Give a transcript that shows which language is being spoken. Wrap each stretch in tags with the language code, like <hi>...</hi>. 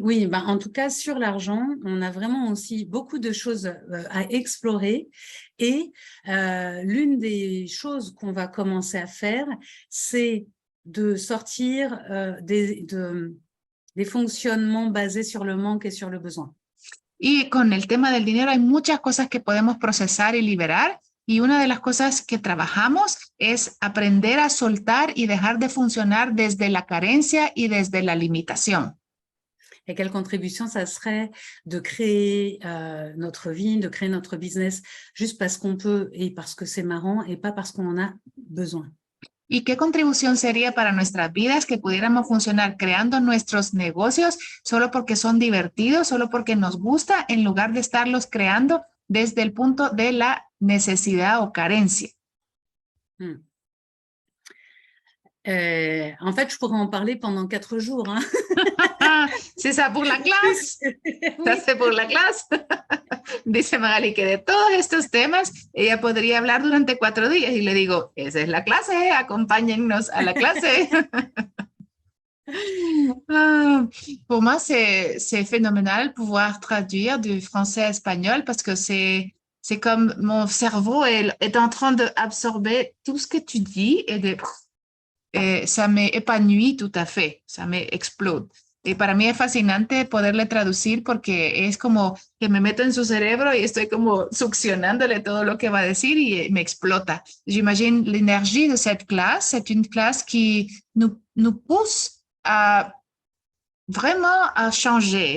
<fr>Oui, ben, en tout cas, sur l'argent, on a vraiment aussi beaucoup de choses à explorer. Et l'une des choses qu'on va commencer à faire, c'est de sortir des fonctionnements basés sur le manque et sur le besoin.</fr> <es>Y con el tema del dinero hay muchas cosas que podemos procesar y liberar. Y una de las cosas que trabajamos es aprender a soltar y dejar de funcionar desde la carencia y desde la limitación.</es> <fr>Et quelle contribution ça serait de créer notre vie, de créer notre business juste parce qu'on peut et parce que c'est marrant et pas parce qu'on en a besoin.</fr> <es>¿Y qué contribución sería para nuestras vidas que pudiéramos funcionar creando nuestros negocios solo porque son divertidos, solo porque nos gusta, en lugar de estarlos creando desde el punto de la necesidad o carencia?</es> <fr>En fait, je pourrais en parler pendant 4 jours. Hein. C'est ça pour la clase. Ça c'est pour la clase.</fr> <es>Dice Magali que de todos estos temas ella podría hablar durante 4 días y le digo, esa es la clase, acompáñennos a la clase.</es> <fr>Pour moi, c'est phénoménal pouvoir traduire du français à espagnol parce que c'est comme mon cerveau est en train d'absorber tout ce que tu dis et ça m'épanouit tout à fait, ça m'explode.</fr> <es>Y para mí es fascinante poderle traducir porque es como que me meto en su cerebro y estoy como succionándole todo lo que va a decir y me explota.</es> <fr>J'imagine l'énergie de cette classe, c'est une classe qui nous pousse a vraiment a changer.</fr>